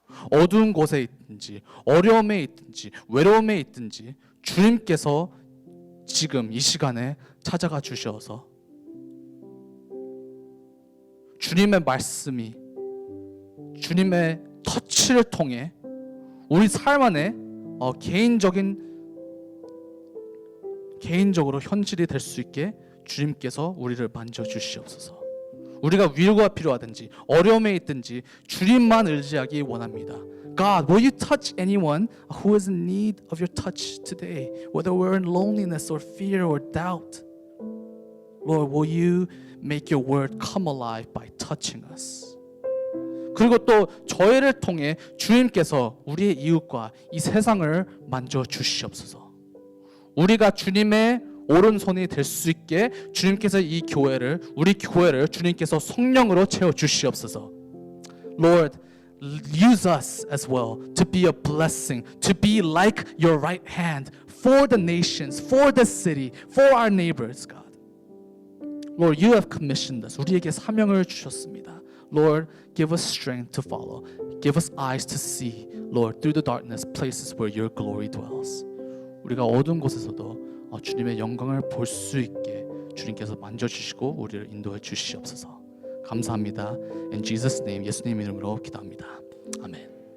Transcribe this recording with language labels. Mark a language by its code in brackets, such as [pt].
[ko] 어두운 곳에 있든지 어려움에 있든지 외로움에 있든지 주님께서 지금 이 시간에 찾아가 주셔서 주님의 말씀이 주님의 터치를 통해 우리 삶 안에 개인적인 개인적으로 현실이 될 수 있게 주님께서 우리를 만져주시옵소서. 우리가 위로가 필요하든지 어려움에 있든지 주님만 의지하기 원합니다. [en] God, will you touch anyone who is in need of your touch today? Whether we're in loneliness or fear or doubt. Lord, will you make your word come alive by touching us? [ko] 그리고 또 저희를 통해 주님께서 우리의 이웃과 이 세상을 만져 주시옵소서. 우리가 주님의 오른손이 될 수 있게 주님께서 우리 교회를 주님께서 성령으로 채워 주시옵소서. [en] Lord, use us as well to be a blessing, to be like your right hand for the nations, for the city, for our neighbors, God. Lord, you have commissioned us. [ko] 우리에게 사명을 주셨습니다. [en] Lord, give us strength to follow. Give us eyes to see, Lord, through the darkness, places where your glory dwells. [ko] 우리가 어두운 곳에서도 주님의 영광을 볼 수 있게 주님께서 만져주시고 우리를 인도해 주시옵소서. 감사합니다. [en] In Jesus' name, [ko] 예수님 이름으로 기도합니다. 아멘.